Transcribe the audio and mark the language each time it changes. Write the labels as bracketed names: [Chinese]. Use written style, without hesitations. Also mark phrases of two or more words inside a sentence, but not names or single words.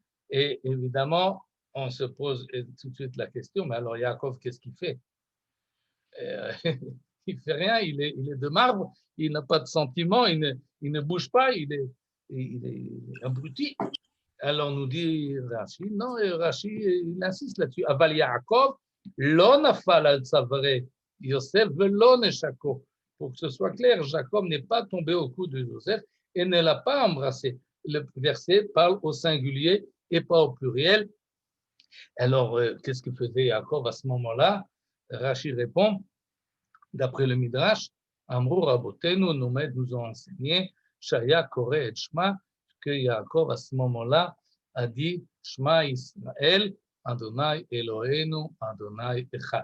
[French] Et évidemment, on se pose tout de suite la question, mais alors Yaakov, qu'est-ce qu'il fait? Il ne fait rien, il est de marbre, il n'a pas de sentiment, il ne bouge pas, il est abruti. Alors nous dit Rashi, non, Rashi, il insiste là-dessus. [Hebrew] אבל יעקב לא נפל על צוארי יוסף ולא נשקו. [French] Pour que ce soit clair, Jacob n'est pas tombé au cou de Joseph et ne l'a pas embrassé. Le verset parle au singulier et pas au pluriel. Alors, qu'est-ce que faisait Jacob à ce moment-là? Rashi répond, d'après le Midrash, [Hebrew] אמרו רבותינו [French] nous ont enseigné, [Hebrew] שהיה קורא את שמע, [French] que Jacob à ce moment-là a dit [Hebrew] שמע ישראל אדוני אלוהינו אדוני אחד.